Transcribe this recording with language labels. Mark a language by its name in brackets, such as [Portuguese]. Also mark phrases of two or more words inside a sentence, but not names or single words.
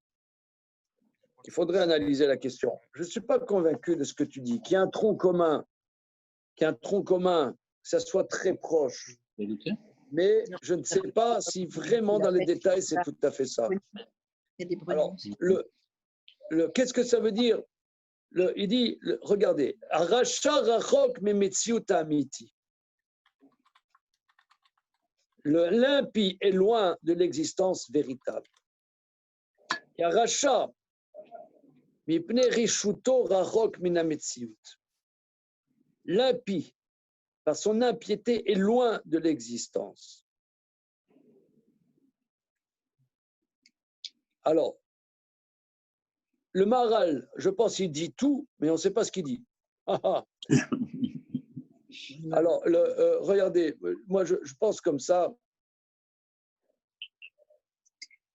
[French] Il faudrait analyser la question. Je ne suis pas convaincu de ce que tu dis, qu'il y a un tronc commun, que ça soit très proche. Mais je ne sais pas si vraiment dans les détails, c'est tout à fait ça. Alors, qu'est-ce que ça veut dire? Il dit, regardez, [Hebrew] הרשע רחוק מהמציאות אמיתי. [French] L'impie est loin de l'existence véritable. [Hebrew] הרשע מפני רשעו רחוק מן המציאות. [French] L'impie, par son impiété, est loin de l'existence. Alors, le Maharal, je pense qu'il dit tout, mais on ne sait pas ce qu'il dit. Alors, regardez, moi je pense comme ça.